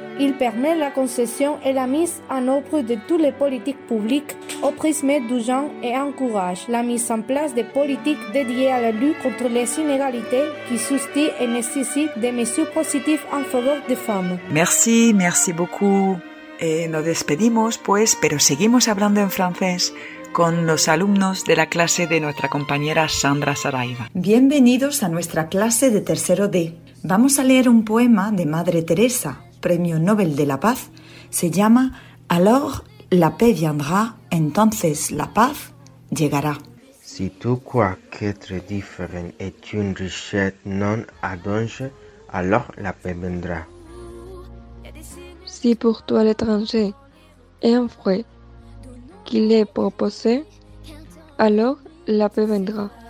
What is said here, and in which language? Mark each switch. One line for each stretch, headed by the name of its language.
French: Il permet la concession et la mise en œuvre de toutes les politiques publiques au prisme du genre et encourage la mise en place de politiques dédiées à la lutte contre les inégalités qui soutient et nécessite des mesures positives en faveur des femmes. Merci, merci beaucoup. Et nous
Spanish: despedimos, pues, pero seguimos hablando en francés con los alumnos de la clase de nuestra compañera Sandra Saraiva. Bienvenidos a nuestra clase de tercero D. Vamos a leer un poema de Madre Teresa, Premio Nobel de la Paz, se llama
French: Alors la paix viendra,
Spanish: entonces la paz llegará.
French: Si tu crois qu'être différent est une richesse non à danger, alors la paix viendra. si pour toi l'étranger est un fruit qu'il est proposé, alors la paix viendra.